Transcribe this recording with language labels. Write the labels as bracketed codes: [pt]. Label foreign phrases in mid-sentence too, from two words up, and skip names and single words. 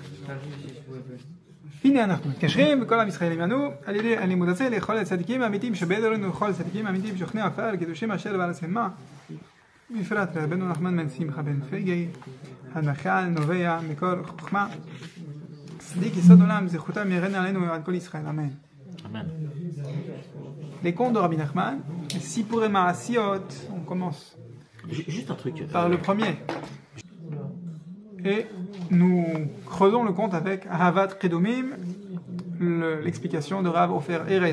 [he] הנה אנחנו מתקשרים וכל עם ישראל עמנו על ידי הלימוד הזה לכל הצדיקים האמיתיים שבדורנו וכל הצדיקים האמיתיים שוכני עפר על קידושים אשר ועל השמה בפרט רבנו נחמן בן שמחה בן פגי הנחל נובע מקור חוכמה צדיק יסוד עולם זכותם ירנה עלינו ועל כל ישראל אמן. Amen. [fr] Les contes de Rabbi Nachman, [he] סיפורי מעשיות, [fr] on commence Juste un truc. par le premier. Et nous creusons le conte avec [he] אהבת קדומים, [fr] l'explication de Rav Ofer Erez.